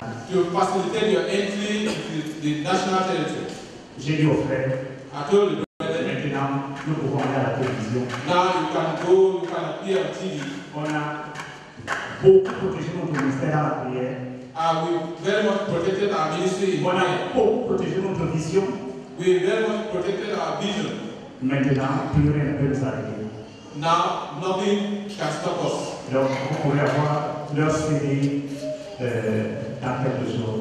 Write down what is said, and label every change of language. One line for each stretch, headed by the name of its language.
English: to facilitate your entry into the national territory.
French: J'ai dit aux frères,
English: I told the brother,
French: maintenant, nous pouvons aller à la télévision.
English: now you can go, you can appear on TV.
French: On a beaucoup protégé notre ministère dans la prière.
English: We very much protected our ministry in
French: On
English: prayer.
French: a beaucoup protégé notre vision.
English: We very much protected our vision.
French: Maintenant, plus rien ne peut nous arrêter.
English: Now, nothing can stop us.
French: Donc, vous pourrez avoir leur CD dans quelques jours.